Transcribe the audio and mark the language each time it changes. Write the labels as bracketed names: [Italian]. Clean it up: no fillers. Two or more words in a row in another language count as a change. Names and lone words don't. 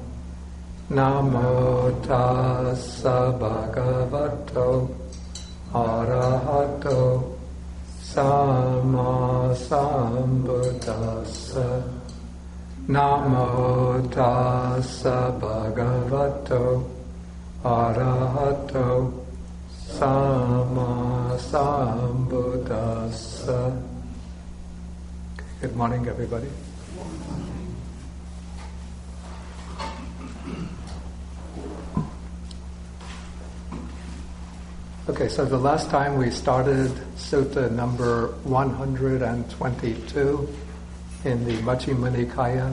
[Pali] Namo tassa bhagavato arahato Sama sambuddhassa. Namo tassa bhagavato arahato Sama sambuddhassa. [English] Good morning, everybody. Okay, so the last time we started Sutta number 122 in the Majjhima Nikaya.